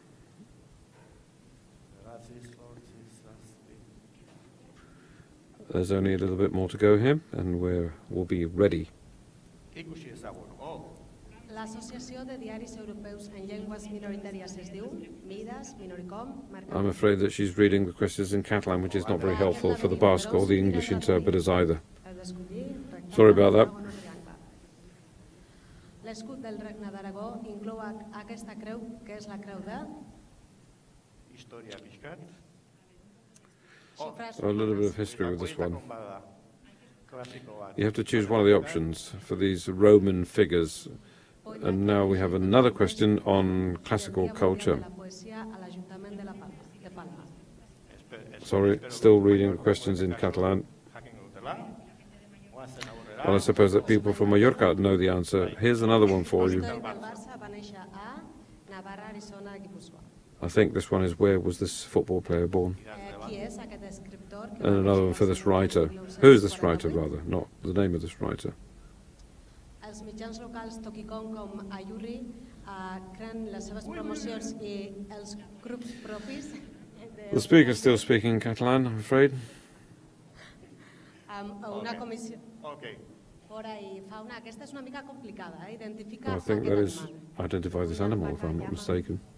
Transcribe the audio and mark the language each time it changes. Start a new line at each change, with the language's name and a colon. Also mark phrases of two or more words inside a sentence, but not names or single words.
English: There's only a little bit more to go here, and we'll be ready. I'm afraid that she's reading the questions in Catalan, which is not very helpful for the Basque or the English interpreters either. Sorry about that.
Catalan: L'escut del Regne d'Aragó inclou aquesta creu, que és la creu de...
English: A little bit of history with this one. You have to choose one of the options for these Roman figures. And now we have another question on classical culture. Sorry, still reading the questions in Catalan. Well, I suppose that people from Mallorca know the answer. Here's another one for you. I think this one is, where was this football player born? And another one for this writer. Who is this writer, rather? Not the name of this writer.
Catalan: Els mitjans locals TOKIKOM com Ayurri
English: The speaker's still speaking Catalan, I'm afraid. Okay. I think that is identify this animal, if I'm not mistaken.